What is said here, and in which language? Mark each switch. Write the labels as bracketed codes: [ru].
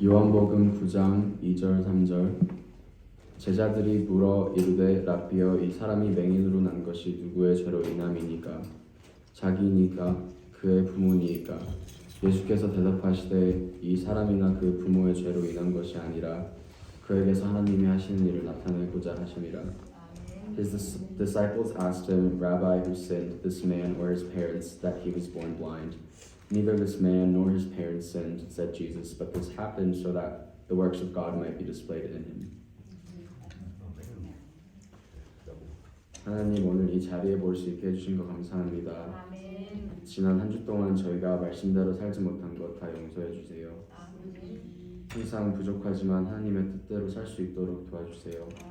[ko] 요한복음 9장 2절 3절 제자들이 물어 이르되 라삐여 이 사람이 맹인으로 난 것이 누구의 죄로 인함이니까 자기니까 그의 부모니까 예수께서 대답하시되 이 사람이나 그 부모의 죄로 인한 것이 아니라 그에게서 하나님이 하시는 일을 나타내고자 하심이라. [en] His disciples asked him, Rabbi, who sinned, this man or his parents, that he was born blind? Neither this man nor his parents sinned, said Jesus, but this happened so that the works of God might be displayed in him. [ko] 하나님, 오늘 이 자리에 볼 수 있게 해주신 것 감사합니다. 지난 한 주 동안 저희가 말씀대로 살지 못한 것 다 용서해 주세요. 항상 부족하지만 하나님의 뜻대로 살 수 있도록 도와주세요.